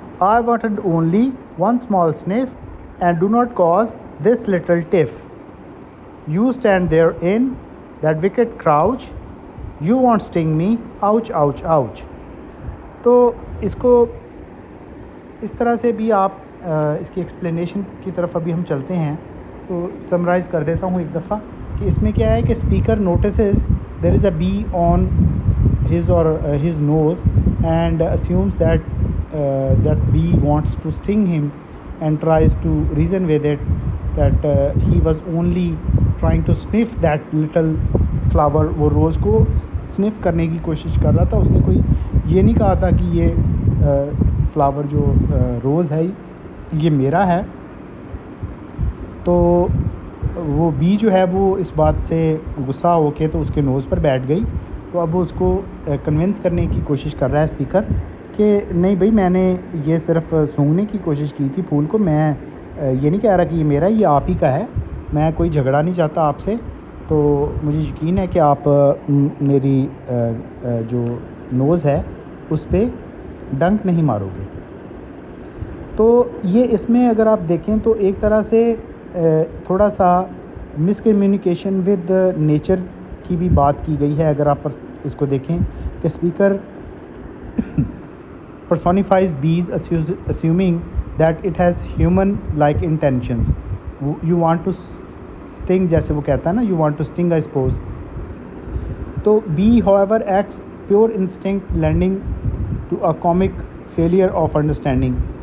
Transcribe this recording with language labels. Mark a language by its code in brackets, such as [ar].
[en] I wanted only one small sniff, and do not cause this little tiff. You stand there in that wicked crouch, you won't sting me, ouch, ouch, ouch. [ur] تو اس کو اس طرح سے بھی آپ اس کی explanation کی طرف ابھی ہم چلتے ہیں. تو سمرائز کر دیتا ہوں ایک دفعہ کہ اس میں کیا ہے کہ [en] Speaker notices there is a bee on his or his nose and assumes that bee wants to sting him and tries to reason with it that he was only trying to sniff that little flower. [ur] وہ روز کو sniff کرنے کی کوشش کر رہا تھا. اس نے کوئی یہ نہیں کہا تھا کہ یہ فلاور جو روز ہے یہ میرا ہے. تو وہ بی جو ہے وہ اس بات سے غصہ ہو کے تو اس کے نوز پر بیٹھ گئی. تو اب وہ اس کو کنونس کرنے کی کوشش کر رہا ہے اسپیکر کہ نہیں بھائی, میں نے یہ صرف سونگھنے کی کوشش کی تھی پھول کو, میں یہ نہیں کہہ رہا کہ یہ میرا, یہ آپ ہی کا ہے, میں کوئی جھگڑا نہیں چاہتا آپ سے. تو مجھے یقین ہے کہ آپ میری جو نوز ہے اس پہ ڈنک نہیں مارو گے. تو یہ اس میں اگر آپ دیکھیں تو ایک طرح سے تھوڑا سا مس کمیونیکیشن ود نیچر کی بھی بات کی گئی ہے. اگر آپ اس کو دیکھیں کہ [en] Speaker personifies bees assuming that it has human like intentions. You want to sting, [ur] جیسے وہ کہتا ہے نا, [en] you want to sting I suppose. تو bee however acts pure instinct lending to a comic failure of understanding.